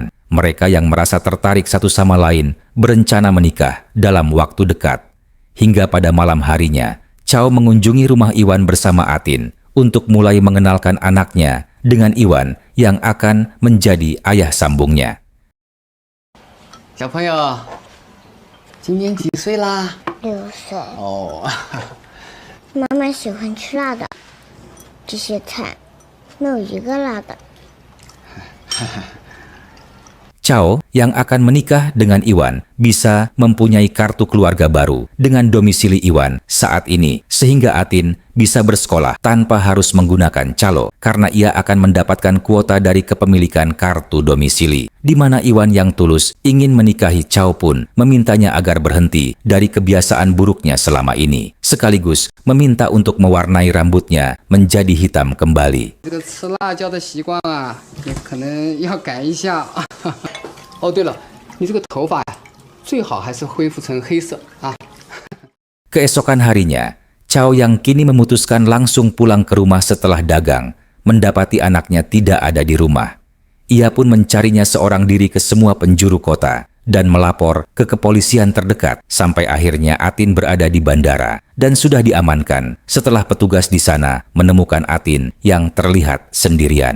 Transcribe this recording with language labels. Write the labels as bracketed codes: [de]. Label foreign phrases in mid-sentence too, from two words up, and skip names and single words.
[id] Mereka yang merasa tertarik satu sama lain berencana menikah dalam waktu dekat. Hingga pada malam harinya, Chao mengunjungi rumah Iwan bersama Atin untuk mulai mengenalkan anaknya dengan Iwan yang akan menjadi ayah sambungnya. [zh] 小朋友，今年几岁啦？ 6岁，哦，妈妈喜欢吃辣的，这些菜没有一个辣的。 [id] Chao yang akan menikah dengan Iwan bisa mempunyai kartu keluarga baru dengan domisili Iwan saat ini, sehingga Atin bisa bersekolah tanpa harus menggunakan calo karena ia akan mendapatkan kuota dari kepemilikan kartu domisili, di mana Iwan yang tulus ingin menikahi Chao pun memintanya agar berhenti dari kebiasaan buruknya selama ini, sekaligus meminta untuk mewarnai rambutnya menjadi hitam kembali. [zh] 这个吃辣椒的习惯啊，也可能要改一下。哦，对了，你这个头发呀，最好还是恢复成黑色啊。 [id] Keesokan harinya, Chao yang kini memutuskan langsung pulang ke rumah setelah dagang, mendapati anaknya tidak ada di rumah. Ia pun mencarinya seorang diri ke semua penjuru kota dan melapor ke kepolisian terdekat sampai akhirnya Atin berada di bandara dan sudah diamankan setelah petugas di sana menemukan Atin yang terlihat sendirian.